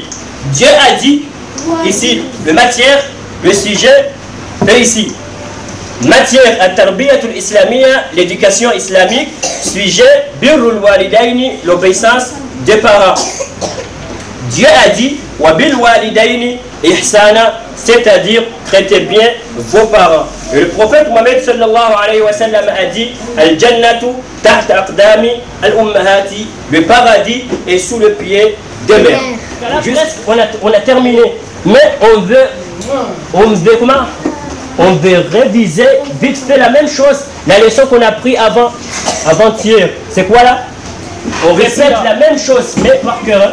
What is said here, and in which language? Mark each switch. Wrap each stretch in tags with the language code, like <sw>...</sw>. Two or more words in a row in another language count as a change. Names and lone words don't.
<fr>Dieu a dit, ici, le matière, le sujet, et ici. Matière,</fr> <ar>التربية الإسلامية,</ar> <fr>l'éducation islamique. Sujet,</fr> <ar>بر الوالدين,</ar> <fr>l'obéissance des parents. Dieu a dit,</fr> <ar>وبالوالدين إحسانا,</ar> <fr>c'est-à-dire traitez bien vos parents. Et le prophète Mohammed</fr> <ar>صلى الله عليه وسلم</ar> <fr>a dit,</fr> <ar>الجنة تحت أقدام الأمهات,</ar> <fr>le paradis est sous le pied des mères. Juste, on a terminé, mais on veut comment? On veut réviser vite fait la même chose, la leçon qu'on a pris avant-hier. C'est quoi là? On répète la même chose, mais par cœur.</fr>